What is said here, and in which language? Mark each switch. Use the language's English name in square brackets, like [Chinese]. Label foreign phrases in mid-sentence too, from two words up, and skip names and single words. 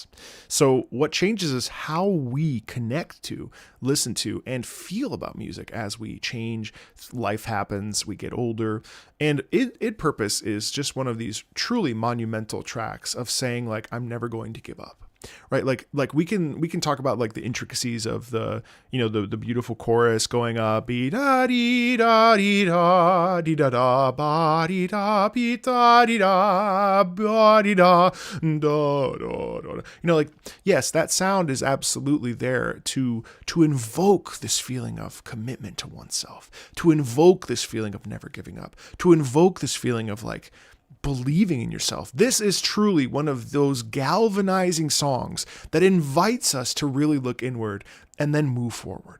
[English] So what changes is how we connect to, listen to, and feel about music as we change. Life happens, we get older, and Id Purpose is just one of these truly monumental tracks of saying, like, I'm never going to give up. Right, like we can talk about like the intricacies of the, you know, the beautiful chorus going up, be da dee da dee da dee da da ba dee da be da dee da ba dee da da da da. You know, like, yes, that sound is absolutely there to invoke this feeling of commitment to oneself, to invoke this feeling of never giving up, to invoke this feeling of like believing in yourself. This is truly one of those galvanizing songs that invites us to really look inward and then move forward.